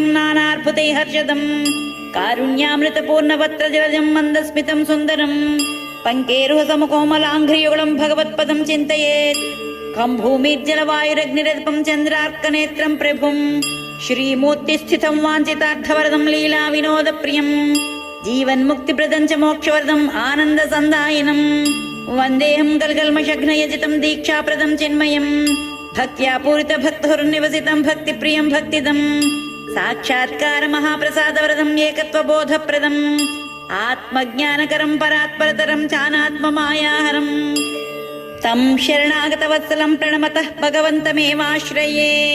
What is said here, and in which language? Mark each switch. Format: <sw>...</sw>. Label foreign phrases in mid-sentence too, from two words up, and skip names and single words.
<sa>नानार्भुते हर्षदम् कारुण्यामृतपूर्णवत्रजलजं मन्दस्मितं सुन्दरं पङ्केरुहसमकोमलाङ्घ्रियुगलं भगवत्पदं चिन्तयेत् खं भूमिर्जलवायुरग्निरल्पं चन्द्रार्कनेत्रं प्रभुं श्रीमूर्तिस्थितं वाञ्छितार्थवरदं लीला विनोदप्रियं జీవన్ముక్తిప్రదం చ మోక్షవరదం ఆనందసందాయనం వందేహం గల్గల్మషఘ్నయజితం దీక్షాప్రదం చిన్మయం భక్త్యా పూరిత భక్తుర్నివసితం భక్తిప్రియం భక్తిదం సాక్షాత్కార మహాప్రసాదవరదం ఏకత్వబోధప్రదం ఆత్మజ్ఞానకరం పరాత్పరతరం చానాత్మమాయాహరం తం శరణాగతవత్సలం ప్రణమతః భగవంతమేవాశ్రయే.</sa>